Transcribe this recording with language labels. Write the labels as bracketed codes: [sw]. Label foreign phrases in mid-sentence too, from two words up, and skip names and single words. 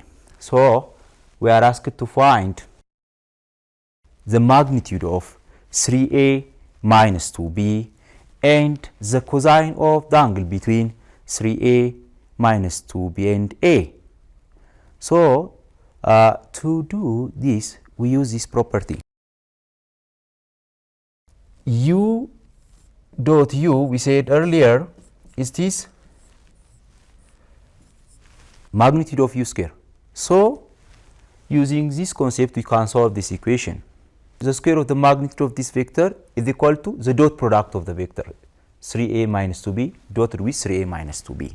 [en] So we are asked to find the magnitude of 3a minus 2b and the cosine of the angle between 3a minus 2b and a. So to do this, we use this property. U dot U, we said earlier, is this magnitude of U square. So using this concept, we can solve this equation. The square of the magnitude of this vector is equal to the dot product of the vector 3a minus 2b dotted with 3a minus 2b.